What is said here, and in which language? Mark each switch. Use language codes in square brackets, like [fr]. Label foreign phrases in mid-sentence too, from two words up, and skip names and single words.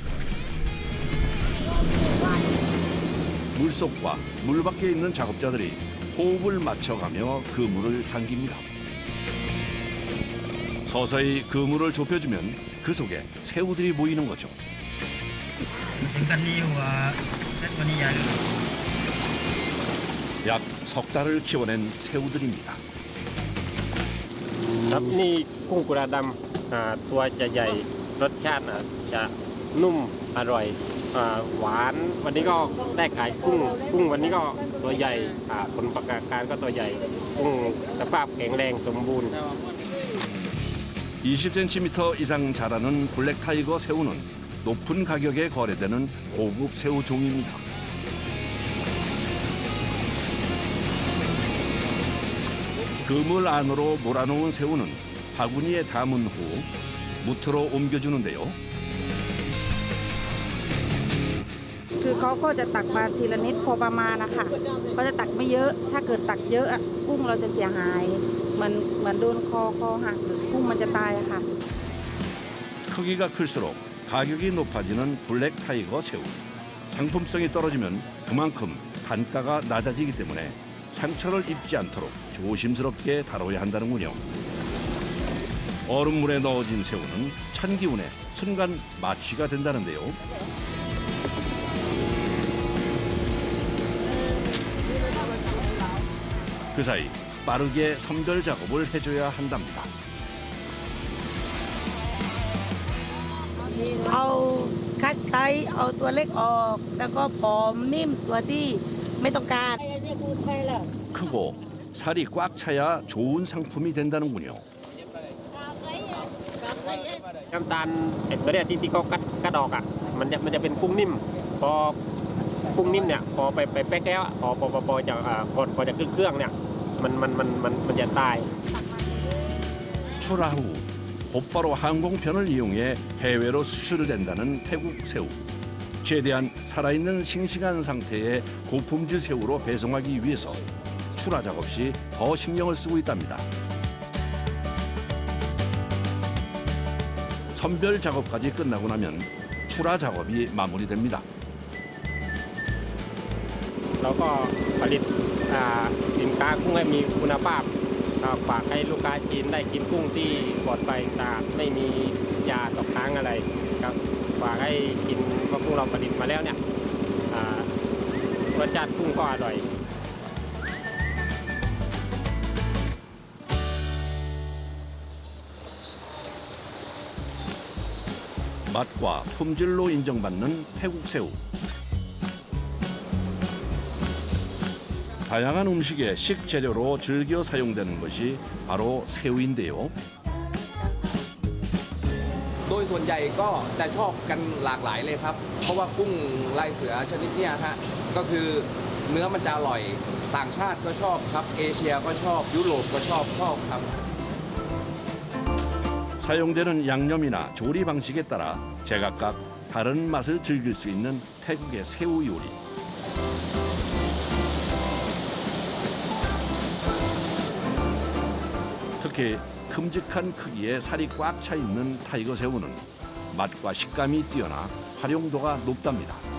[ko] 물속과 물 밖에 있는 작업자들이 호흡을 맞춰가며 그물을 당깁니다. 서서히 그물을 좁혀주면 그 속에 새우들이 보이는 거죠. 약 석 달을 키워낸 새우들입니다. [th] ครับนี่กุ้งกุราดำตัวจะใหญ่รสชาติจะนุ่มอร่อยหวานวันนี้ก็ได้ขายกุ้งวันนี้ก็ตัวใหญ่ผลประกอบการก็ตัวใหญ่กุ้งสภาพแข็งแรงสมบูรณ์ [ko] 20cm 이상 자라는 블랙타이거 새우는 높은 가격에 거래되는 고급 새우 종입니다. 그물 안으로 몰아놓은 새우는 바구니에 담은 후 무트로 옮겨주는데요. [th] คือเขาก็จะตักมาทีละนิดพอประมาณนะคะก็จะตักไม่เยอะถ้าเกิดตักเยอะกุ้งเราจะเสียหายเหมือนโดนคอหักหรือกุ้งมันจะตายค่ะ [ko] 크기가 클수록 가격이 높아지는 블랙타이거 새우. 상품성이 떨어지면 그만큼 단가가 낮아지기 때문에 상처를 입지 않도록 조심스럽게 다뤄야 한다는군요. 얼음물에 넣어진 새우는 찬 기운에 순간 마취가 된다는데요. 그 사이 빠르게 선별 작업을 해줘야 한답니다. [th] เอาคัดไซส์เอาตัวเล็กออกแล้วก็ผอมนิ่มตัวที่ไม่ต้องการ [ko] 크고 살이 꽉 차야 좋은 상품이 된다는군요. [th] น้ำตาลตัวเนี้ยที่เขากัดออกมันจะเป็นกุ้งนิ่มพอกุ้งนิ่มเนี่ยพอไปแป๊กแล้วพอจะก่อนจะขึ้นเครื่องเนี่ยมันจะตาย [ko] 출하 후 곧바로 항공편을 이용해 해외로 수출된다는 태국 새우. 최대한 살아있는 싱싱한 상태의 고품질 새우로 배송하기 위해서 출하 작업 시 더 신경을 쓰고 있답니다. 선별 작업까지 끝나고 나면 출하 작업이 마무리됩니다. [th] แล้วก็ผลิตสินค้ากุ้งให้มีคุณภาพฝากให้ลูกค้าจีนได้กินกุ้งที่ปลอดภัยสะอาดไม่มียาตกค้างอะไรให้กินว่ากุ้งเราผลิตมาแล้วเนี่ยรสชาติกุ้งก็อร่อย [ko] 맛과 품질로 인정받는 태국 새우. 다양한 음식의 식재료로 즐겨 사용되는 것이 바로 새우인데요. [th] โดยส่วนใหญ่ก็จะชอบกันหลากหลายเลยครับเพราะว่ากุ้งลายเสือชนิดเนี้ยฮะก็คือเนื้อมันจะอร่อยต่างชาติก็ชอบครับเอเชียก็ชอบยุโรปก็ชอบครับ [ko] 사용되는 양념이나 조리 방식에 따라 제각각 다른 맛을 즐길 수 있는 태국의 새우 요리. 특히 큼직한 크기에 살이 꽉 차 있는 타이거 새우는 맛과 식감이 뛰어나 활용도가 높답니다.